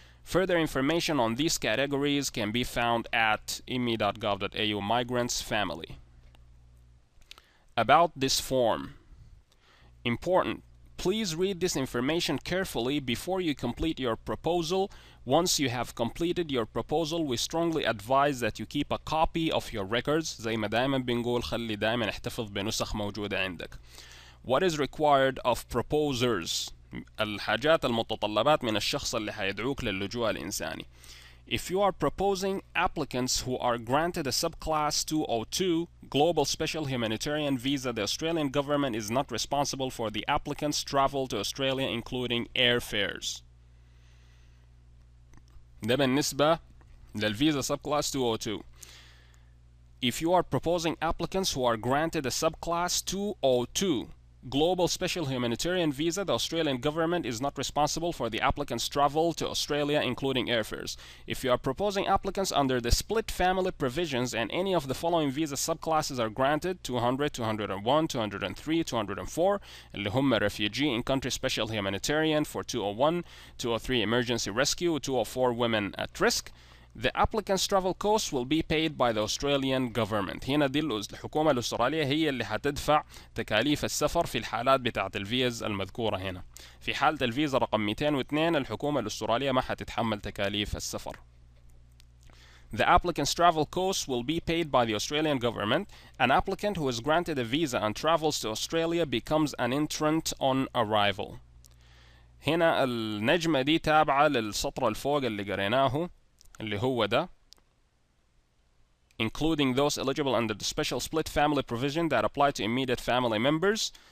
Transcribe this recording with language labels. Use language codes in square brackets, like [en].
[en] Further information on these categories can be found at me.gov.au migrants family. About this form. Important. Please read this information carefully before you complete your proposal. Once you have completed your proposal, we strongly advise that you keep a copy of your records. [ar] زي ما دائما بنقول خلي دائما احتفظ بنسخ موجودة عندك. [en] What is required of proposers؟ [ar] الحاجات المتطلبات من الشخص اللي حيدعوك للجوء الإنساني. [en] If you are proposing applicants who are granted a subclass 202 Global Special Humanitarian Visa, the Australian government is not responsible for the applicant's travel to Australia, including airfares. [ar] ده بالنسبة للفيزا subclass 202. [en] If you are proposing applicants who are granted a subclass 202 Global Special Humanitarian Visa, the Australian government is not responsible for the applicant's travel to Australia, including airfares. If you are proposing applicants under the split family provisions and any of the following visa subclasses are granted: 200, 201, 203, 204 [ar] اللي هم [en] refugee in country special humanitarian for 201, 203 emergency rescue, 204 women at risk, the applicant's travel costs will be paid by the Australian government. [ar] هنا دي الحكومة الأسترالية هي اللي هتدفع تكاليف السفر في الحالات بتاعة الفيز المذكورة هنا. في حالة الفيزا رقم 202 الحكومة الأسترالية ما هتتحمل تكاليف السفر. [en] The applicant's travel costs will be paid by the Australian government. An applicant who is granted a visa and travels to Australia becomes an entrant on arrival. [ar] هنا النجمة دي تابعة للسطر الفوق اللي قريناه اللي هو ده [en] including those eligible under the special split family provision that apply to immediate family members.